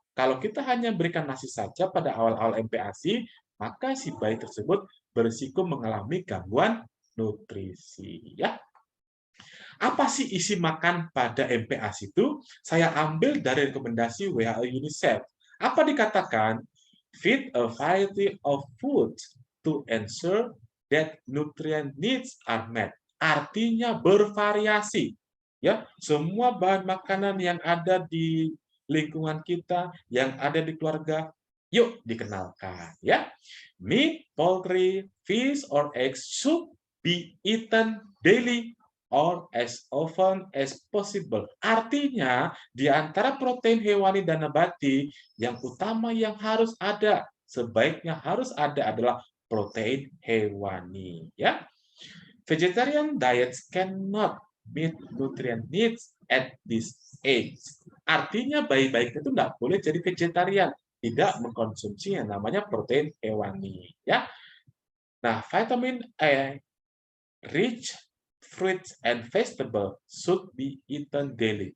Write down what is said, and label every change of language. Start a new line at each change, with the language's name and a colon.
Indonesian: Kalau kita hanya berikan nasi saja pada awal-awal MPASI, maka si bayi tersebut berisiko mengalami gangguan nutrisi. Ya. Apa sih isi makan pada MPASI itu? Saya ambil dari rekomendasi WHO UNICEF. Apa dikatakan?
English: Feed a variety of foods to ensure that nutrient needs are met.
Indonesian: Artinya bervariasi. Ya, semua bahan makanan yang ada di lingkungan kita, yang ada di keluarga, yuk dikenalkan.
English: Ya, meat, poultry, fish, or eggs should be eaten daily or as often as possible.
Indonesian: Artinya, di antara protein hewani dan nabati, yang utama yang harus ada, sebaiknya harus ada adalah protein hewani. Ya.
English: Vegetarian diets cannot meet nutrient needs at this age.
Indonesian: Artinya bayi-bayi itu nggak boleh jadi vegetarian, tidak mengkonsumsi yang namanya protein hewani.
English: Ya, nah vitamin A, rich fruits and vegetable should be eaten daily.